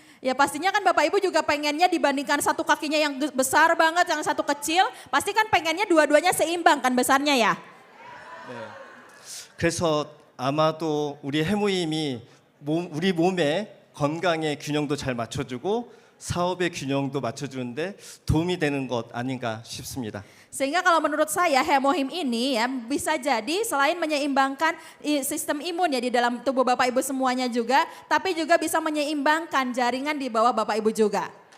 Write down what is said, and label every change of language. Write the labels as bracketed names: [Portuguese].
[Indonesian] Ya pastinya kan Bapak Ibu juga pengennya dibandingkan satu kakinya yang besar banget, yang satu kecil, pasti kan pengennya dua-duanya seimbang kan besarnya ya. [Korean] 네. 그래서 아마도 우리 해모임이 우리 몸의 건강의 균형도 잘 맞춰주고 사업의 균형도 맞춰주는데 도움이 되는 것 아닌가 싶습니다. [Indonesian] Sehingga kalau menurut saya hemohim ini ya bisa jadi selain menyeimbangkan sistem imun ya di dalam tubuh Bapak Ibu semuanya juga, tapi juga bisa menyeimbangkan jaringan di bawah Bapak Ibu juga.